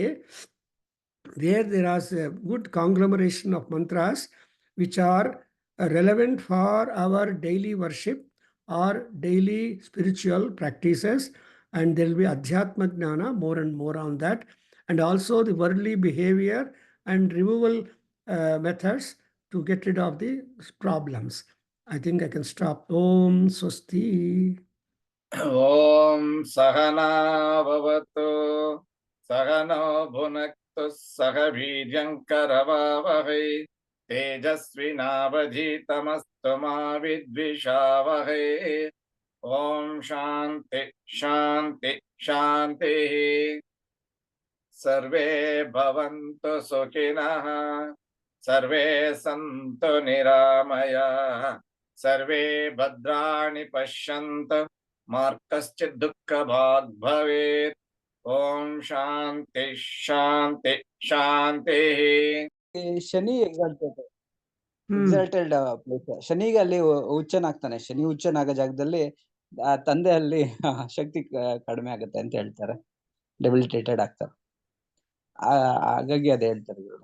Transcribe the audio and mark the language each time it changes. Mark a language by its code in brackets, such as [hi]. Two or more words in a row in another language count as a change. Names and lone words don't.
[en] There is a good conglomeration of mantras which are relevant for our daily worship or daily spiritual practices, and there will be [sa] अध्यात्म ज्ञान, [en] more and more on that, and also the worldly behavior and removal methods to get rid of the problems. I think I can stop. [sa] ॐ स्वस्ति. ॐ सहना भवतु सहनौ भुनक्तु सह वीर्यङ्करवावहै तेजस्विनावधीतमस्तु मा विद्विषावहै. ॐ शान्तिः शान्तिः शान्तिः. सर्वे भवन्तु सुखिनः, सर्वे सन्तु निरामयाः, सर्वे भद्राणि पश्यन्तु मा कश्चिद् दुःख भाग् भवेत्. ॐ शान्तिः शान्तिः शान्तिः. [en] Shani exalted place. [kn] ಶನಿಗೆ ಅಲ್ಲಿ ಹುಚ್ಚನಾಗ್ತಾನೆ. ಶನಿ ಹುಚ್ಚನಾಗೋ ಜಾಗದಲ್ಲಿ ಆ ತಂದೆ ಅಲ್ಲಿ ಶಕ್ತಿ ಕಡಿಮೆ ಆಗುತ್ತೆ ಅಂತ ಹೇಳ್ತಾರೆ, ಡೆಬಿಲಿಟೇಟೆಡ್ ಆಗ್ತಾರೆ. ಹಾಗಾಗಿ ಅದೇ ಹೇಳ್ತಾರೆ ಇವರು.